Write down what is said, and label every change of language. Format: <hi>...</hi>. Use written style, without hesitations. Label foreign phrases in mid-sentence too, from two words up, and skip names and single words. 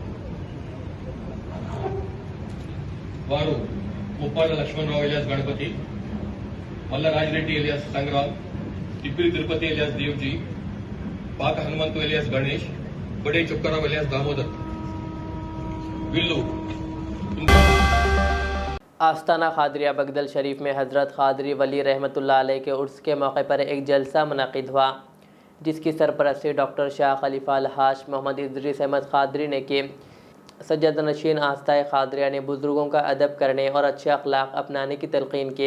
<te>వారు ముప్పాళ్ళ లక్ష్మణరావు ఎలియాస్ గణపతి, మల్ల రాజిరెడ్డి ఎలియాస్ సంగ్రామ్, తిప్పిరి తిరుపతి ఎలియాస్ దేవ్జీ, పాక హనుమంతు ఎలియాస్ గణేష్, బడే చొక్కారావు ఎలియాస్ దామోదర్ వీళ్ళు</te> <ur>آستانہ قادریہ بگدل شریف میں حضرت قادری ولی رحمۃ اللہ علیہ کے عرس کے موقع پر ایک جلسہ منعقد ہوا جس کی سرپرستی ڈاکٹر شاہ خلیفہ الحاج محمد ادریس احمد قادری نے کی۔ سجادہ نشین آستہ قادریہ نے بزرگوں کا ادب کرنے اور اچھے اخلاق اپنانے کی تلقین کی۔</ur>